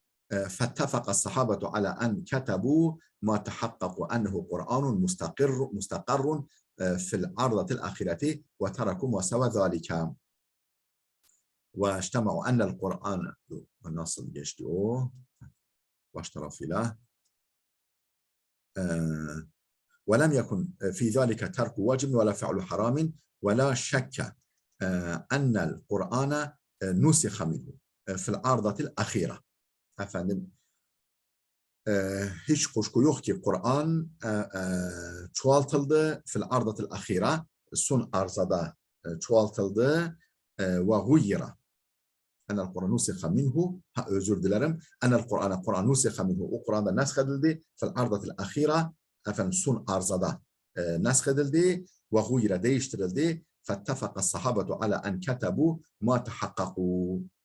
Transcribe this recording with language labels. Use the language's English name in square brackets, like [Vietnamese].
[Arabic] فاتفق الصحابة على أن كتبوا ما تحققوا أنه قرآن مستقر في العرضة الأخيرة وتركوا ما سوى ذلك. واجتمعوا أن القرآن [Turkish] nasıl geçti o? Baş tarafıyla. [Arabic] ولم يكن في ذلك ترك واجب ولا فعل حرام ولا شك أن القرآن نسخ منه في العرضة الأخيرة. [Turkish] Efendim hiç kuşku yok ki Kur'an çoğaltıldı [Arabic] fil ardatil ahira, [Turkish] son arzada çoğaltıldı [Arabic] ve guyyira. Enel Kur'an nusiha minhu, [Turkish] özür dilerim. Enel Kur'an nusiha minhu, o Kur'an'da nesk edildi [Arabic] fil ardatil ahira, [Turkish] efendim son arzada nesk edildi [Arabic] ve guyyira, [Turkish] değiştirildi. [Arabic] Fettefaka sahabetu ala en ketebu ma tehakkaku.